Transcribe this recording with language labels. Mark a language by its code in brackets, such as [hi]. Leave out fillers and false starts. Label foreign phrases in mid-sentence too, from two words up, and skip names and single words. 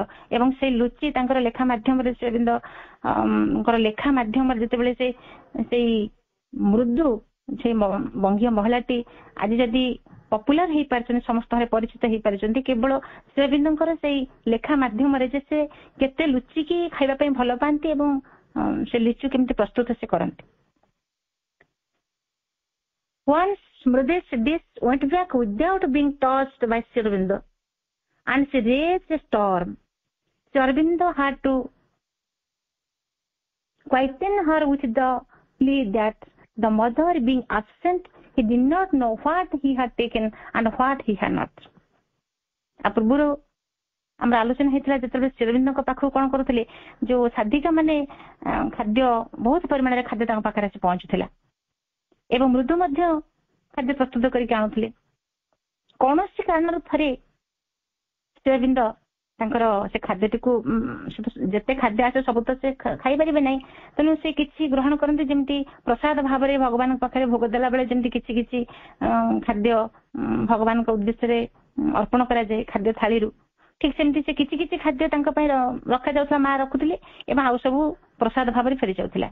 [or] ଏବଂ ସେଇ ଲୁଚି ତାଙ୍କର ଲେଖା ମାଧ୍ୟମରେ, ଶ୍ରୀଅରବିନ୍ଦଙ୍କର ଲେଖା ମାଧ୍ୟମରେ ଯେତେବେଳେ ସେଇ ମୃଦୁ ସେଇ ବଙ୍ଗୀୟ ମହିଳାଟି ଆଜି ଯଦି ପପୁଲାର ହେଇପାରିଛନ୍ତି, ସମସ୍ତଙ୍କର ପରିଚିତ ହେଇପାରିଛନ୍ତି, କେବଳ ଶ୍ରୀଅରବିନ୍ଦଙ୍କର ସେଇ ଲେଖା ମାଧ୍ୟମରେ, ଯେ ସେ କେତେ ଲୁଚିକି ଖାଇବା ପାଇଁ ଭଲ ପାଆନ୍ତି ଏବଂ ସେ ଲିଚୁ କେମିତି ପ୍ରସ୍ତୁତ ସେ କରନ୍ତି। [en] Once Mrude's dish went back without being touched by Sri Aurobindo, and she raised a storm. Sri Aurobindo had to quieten her with the plea that the mother being absent, he did not know what he had taken and what he had not. [or] ପୂର୍ବରୁ ଆମର ଆଲୋଚନା ହେଇଥିଲା, ଯେତେବେଳେ ଶ୍ରୀଅରବିନ୍ଦଙ୍କ ପାଖକୁ କଣ କରୁଥିଲେ, ଯୋଉ ସାଧିକା ମାନେ ଖାଦ୍ୟ ବହୁତ ପରିମାଣରେ ଖାଦ୍ୟ ତାଙ୍କ ପାଖରେ ଆସି ପହଞ୍ଚୁଥିଲା ଏବଂ ମୃଦୁ ମଧ୍ୟ ଖାଦ୍ୟ ପ୍ରସ୍ତୁତ କରିକି ଆଣୁଥିଲେ। କୌଣସି କାରଣରୁ ଥରେ ଶ୍ରୀଅରବିନ୍ଦ ତାଙ୍କର ସେ ଖାଦ୍ୟଟିକୁ, ଯେତେ ଖାଦ୍ୟ ଆସେ ସବୁ ତ ସେ ଖାଇପାରିବେ ନାହିଁ, ତେଣୁ ସେ କିଛି ଗ୍ରହଣ କରନ୍ତି, ଯେମିତି ପ୍ରସାଦ ଭାବରେ ଭଗବାନଙ୍କ ପାଖରେ ଭୋଗ ଦେଲା ବେଳେ ଯେମିତି କିଛି କିଛି ଖାଦ୍ୟ ଭଗବାନଙ୍କ ଉଦ୍ଦେଶ୍ୟରେ ଅର୍ପଣ କରାଯାଏ ଖାଦ୍ୟ ଥାଳିରୁ, ଠିକ ସେମିତି ସେ କିଛି କିଛି ଖାଦ୍ୟ ତାଙ୍କ ପାଇଁ ରଖାଯାଉଥିଲା, ମା ରଖୁଥିଲେ ଏବଂ ଆଉ ସବୁ ପ୍ରସାଦ ଭାବରେ ଫେରି ଯାଉଥିଲା।